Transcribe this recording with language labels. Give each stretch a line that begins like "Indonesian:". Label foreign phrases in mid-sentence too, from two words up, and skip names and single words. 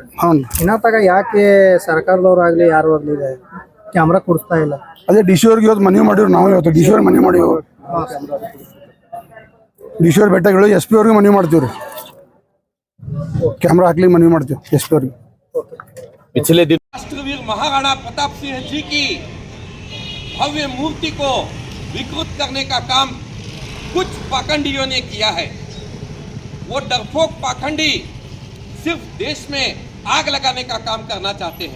Kannada: ಇನ್ನ ತಗ ಯಾಕೆ ಸರ್ಕಾರದವ್ರು ಆಗ್ಲಿ ಯಾರು ಆಗ್ಲಿ ಕ್ಯಾಮ್ರಾ ಕೊಡಿಸ್ತಾ ಇಲ್ಲ? ಅದೇ DC ಅವ್ರಿಗೆ ಇವತ್ತು ಮನವಿ ಮಾಡಿವ್ರು. ನಾವು ಇವತ್ತು DC ಅವ್ರಿಗೆ ಮನವಿ ಮಾಡಿವು. DC ಅವ್ರ ಬೆಟ್ಟಗಳು SP ಅವ್ರಿಗೆ ಮನವಿ ಮಾಡ್ತೀವ್ರಿ. ಕ್ಯಾಮ್ರಾ ಹಾಕ್ಲಿಕ್ಕೆ ಮನವಿ ಮಾಡ್ತೀವಿ SP ಅವ್ರಿಗೆ.
Hindi: पिछले दिन राष्ट्रवीर महाराणा प्रताप सिंह जी की भव्य मूर्ति को विकृत करने का काम कुछ पाखंडियों ने किया है. वो डरपोक पाखंडी सिर्फ देश में आग लगाने का काम करना चाहते हैं.